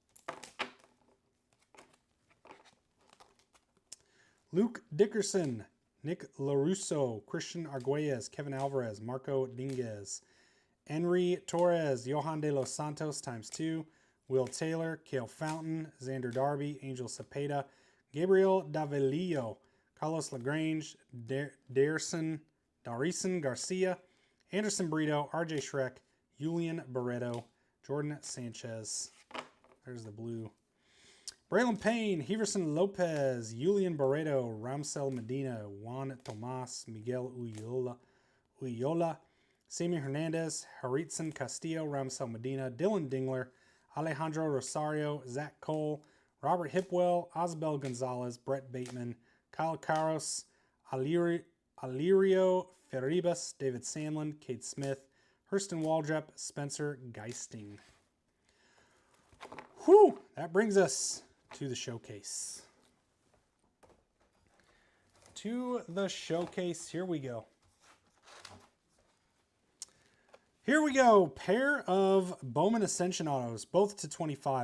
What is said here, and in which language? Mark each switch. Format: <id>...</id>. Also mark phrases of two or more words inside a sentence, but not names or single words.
<en>Luke Dickerson, Nick LaRusso, Christian Arguelles, Kevin Alvarez, Marco Dinguez, Henry Torres, Johan De Los Santos ×2, Will Taylor, Cale Fountain, Xander Darby, Angel Cepeda, Gabriel Davilillo, Carlos Lagrange, Darison Garcia, Anderson Brito, RJ Shrek, Julian Barreto, Jordan Sanchez. There's the blue. Braylon Payne, Heverson Lopez, Julian Barreto, Ramsel Medina, Juan Tomas, Miguel Uyola, Sammy Hernandez, Haritzon Castillo, Ramsel Medina, Dylan Dingler, Alejandro Rosario, Zach Cole, Robert Hipwell, Osbel Gonzalez, Brett Bateman, Kyle Caros, Alirio Ferribas, David Sandlin, Kate Smith, Hurston Waldrep, Spencer Geisting. Whew, that brings us to the showcase. To the showcase, here we go. Here we go, pair of Bowman Ascension autos, both to 25.</en>